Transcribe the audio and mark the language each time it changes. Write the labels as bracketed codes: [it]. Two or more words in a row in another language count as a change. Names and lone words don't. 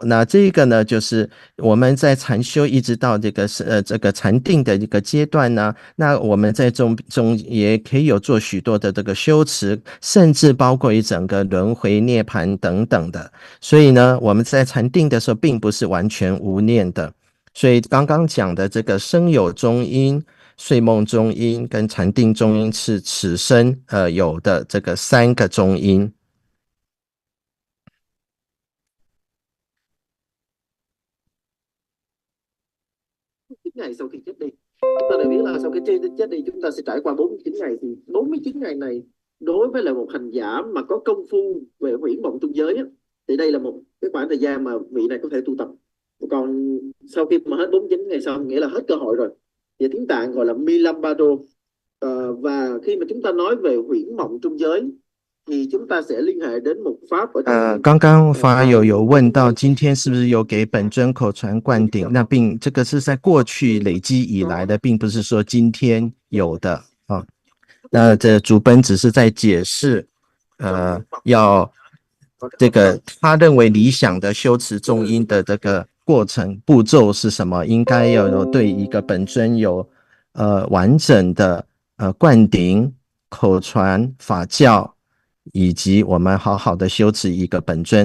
[zh] 那这个呢就是我们在禅修一直到这个禅定的一个阶段呢，那我们在中也可以有做许多的这个修持，甚至包括一整个轮回涅槃等等的。所以呢我们在禅定的时候并不是完全无念的。所以刚刚讲的这个生有中阴、睡梦中阴跟禅定中阴是此生有的这个3个中阴。 [vi] ngày sau khi chết đi, chúng ta đã biết là sau khi chết đi chúng ta sẽ trải qua 49 ngày, thì 49 ngày này đối với là một hành giả mà có công phu về huyễn mộng trung giới á, thì đây là một cái khoảng thời gian mà vị này có thể tu tập. Còn sau khi mà hết 49 ngày xong nghĩa là hết cơ hội rồi, thì tiếng Tạng gọi là [zh] 密勒日巴的 [vi] và khi mà chúng ta nói về huyễn mộng trung giới thì chúng ta sẽ liên hệ đến một pháp ở trong [zh] 刚刚法友有问到今天是不是有给本尊口传灌顶，那并这个是在过去累积以来的，并不是说今天有的啊。那这主本只是在解释要这个他认为理想的修持中阴的这个过程步骤是什么，应该要有对一个本尊有完整的灌顶、口传、法教，以及我们好好的修持一个本尊。